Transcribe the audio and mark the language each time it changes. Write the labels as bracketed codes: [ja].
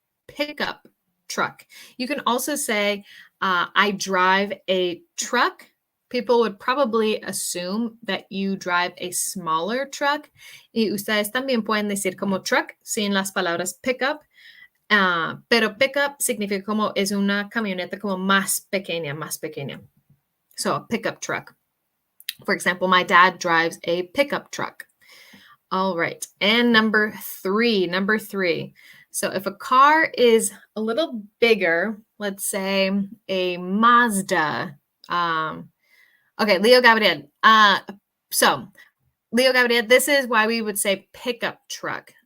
[en] Pickup truck. You can also say, I drive a truck. People would probably assume that you drive a smaller truck. [es] Y ustedes también pueden decir como truck sin las palabras pickup. Pero pickup significa como es una camioneta como más pequeña. [en] So a pickup truck. For example, my dad drives a pickup truck. All right. And number three. So if a car is a little bigger, let's say a Mazda. Okay, Leo Gabriel. So Leo Gabriel, this is why we would say pickup truck.